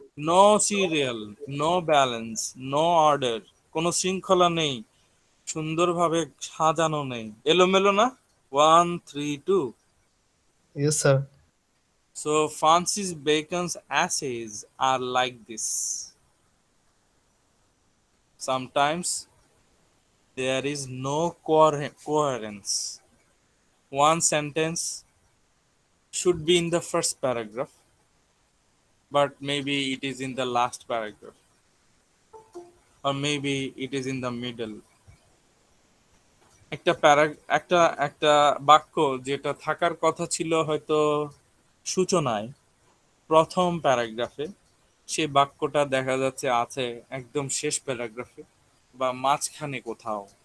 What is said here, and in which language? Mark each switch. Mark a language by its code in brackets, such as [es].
[en] No serial, no balance, no order, [bn] কোনো শৃঙ্খলা নেই, সুন্দরভাবে সাজানো নেই, এলোমেলো না। [en] 1, 3, 2. Yes, sir. So Francis Bacon's essays are like this. Sometimes there is no coherence. One sentence should be in the first paragraph, but maybe it is in the last paragraph, or maybe it is in the middle. [bn] একটা একটা একটা বাক্য যেটা থাকার কথা ছিল হয়তো সূচনায়, প্রথম প্যারাগ্রাফে, সেই বাক্যটা দেখা যাচ্ছে আছে একদম শেষ প্যারাগ্রাফে বা মাঝখানে কোথাও।